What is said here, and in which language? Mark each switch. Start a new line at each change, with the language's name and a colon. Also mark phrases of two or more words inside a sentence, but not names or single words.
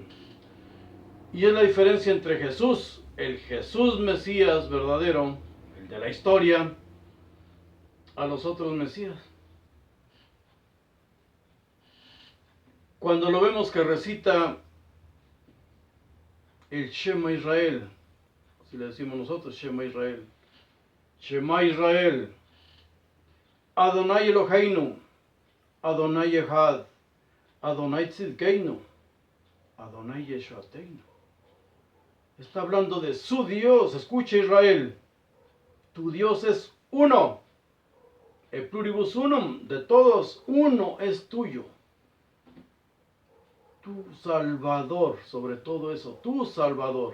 Spanish: Y es la diferencia entre Jesús, el Jesús Mesías verdadero, el de la historia, a los otros Mesías. Cuando lo vemos que recita el
Hebrew: שמע ישראל,
Spanish: si le decimos nosotros
Hebrew: שמע ישראל שמע ישראל אדוני אלוהינו אדוני אחד אדוני צדקנו אדוני ישועתנו.
Spanish: Está hablando de su Dios. Escucha, Israel, tu Dios es uno,
Latin: e pluribus unum,
Spanish: de todos, uno es tuyo. Tu Salvador, sobre todo eso, tu Salvador.